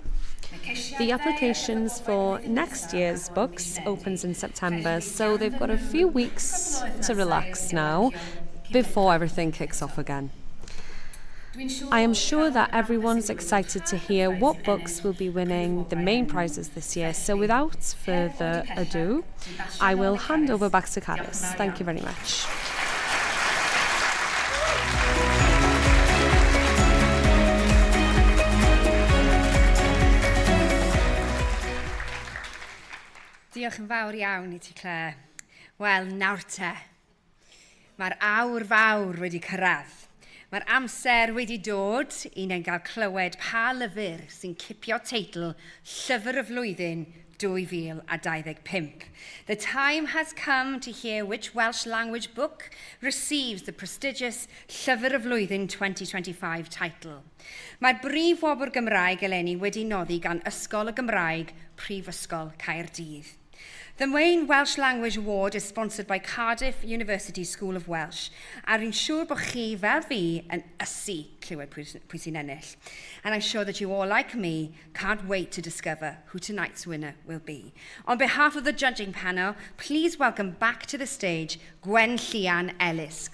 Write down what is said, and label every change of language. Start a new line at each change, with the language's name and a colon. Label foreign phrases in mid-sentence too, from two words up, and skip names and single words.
English: The applications for next year's books opens in September, so they've got a few weeks to relax now before everything kicks off again. I am sure that everyone's excited to hear what books will be winning the main prizes this year, so without further ado, I will hand over back to Cardiff. Thank you very much.
Welsh: Diolch yn fawr iawn I ti, Claire. Wel, nawr te. Mae'r awr fawr wedi cyrraedd. Mae'r amser wedi dod I ni'n cael clywed pa lyfr sy'n cipio teitl Llyfr y Flwyddyn 2025.
English: The time has come to hear which Welsh language book receives the prestigious Llyfr y Flwyddyn 2025 title.
Welsh: Mae'r brif wobr Gymraeg eleni wedi noddi gan Ysgol y Gymraeg, Prifysgol Caerdydd.
English: The main Welsh Language Award is sponsored by Cardiff University School of Welsh,
Welsh: a rwy'n siŵr bod chi fel fi yn ysu clywed pwy sy'n ennill.
English: And I'm sure that you all, like me, can't wait to discover who tonight's winner will be. On behalf of the judging panel, please welcome back to the stage Gwen Llian Ellis.